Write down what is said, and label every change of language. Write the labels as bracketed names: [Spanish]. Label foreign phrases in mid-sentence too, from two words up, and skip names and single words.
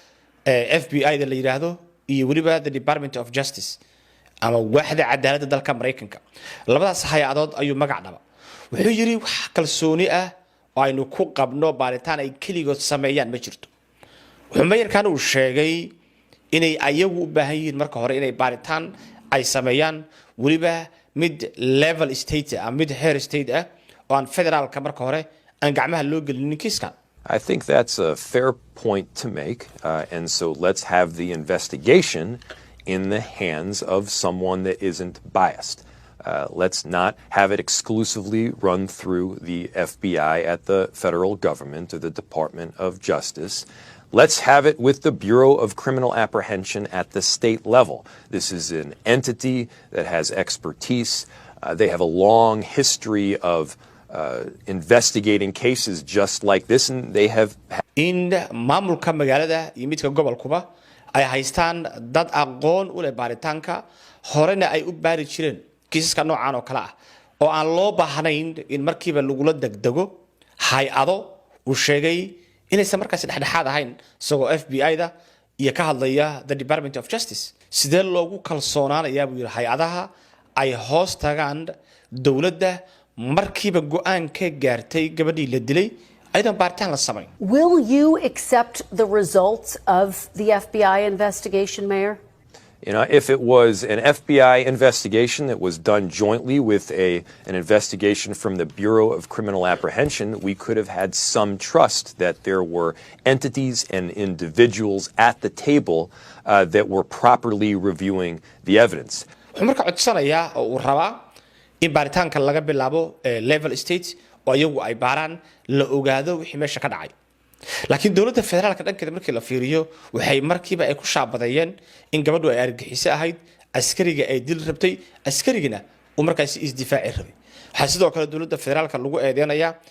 [Somali] FBI da la yiraahdo iyo waliba [English] the Department of Justice [Somali] ama waaxda cadaaladda dalka Mareykanka labadaas hay'adood ayuu magac dhaba wuxuu yiri wax kalsooni ah oo aynu ku qabno baaritaan ay kaligood sameeyaan ma jirto wuxuu maayirkan uu sheegay inay ayagu u baahan yihiin marka hore inay baaritaan ay sameeyaan waliba mid [English] level state [Somali] ah mid heer state ah oo aan federaalka marka hore aan gacmaha loo gelinin kiiskan [English] I think that's a fair point to make, and so let's have the investigation in the hands of someone that isn't biased. Let's not have it exclusively run through the FBI at the federal government or the Department of Justice. Let's have it with the Bureau of Criminal Apprehension at the state level. This is an entity that has expertise. They have a long history of investigating cases just like this, and they have. [Somali] In maamulka magaalada iyo midka gobolkuba ay haystaan dad aqoon u leh baaritaanka horena ay u baari jireen kiisaska noocan oo kale ah oo aan loo baahnayn in markiiba lagula degdego hay'ado uu sheegay inaysan markaas dhexdhexaad ahayn isagoo FBI da iyo ka hadlaya [English] the Department of Justice [Somali] sidee loogu kalsoonaanayaa buu yiri hay'adaha ay hoos tagaan dawladda markiiba go'aan ka gaartay gabadhii la dilay aydan baaritaan la sameyn [English] Will you accept the results of the FBI investigation, Mayor? You know, if it was an FBI investigation that was done jointly with an investigation from the Bureau of Criminal Apprehension, we could have had some trust that there were entities and individuals at the table that were properly reviewing the evidence. [Somali] marka codsanayaa oo uu rabaa in baaritaanka laga bilaabo [English] level state [Somali] oo ayagu ay baaraan la ogaado wixii meesha ka dhacay laakiin dawladda federaalka dhankeeda markii la fiiriyo waxay markiiba ay ku shaabadayeen in gabadhu ay argagixis ahayd askariga ay dil rabtay askarigina uu markaas isdifaaci rabay waxa sidoo kale dawladda federaalka lagu eedeynayaa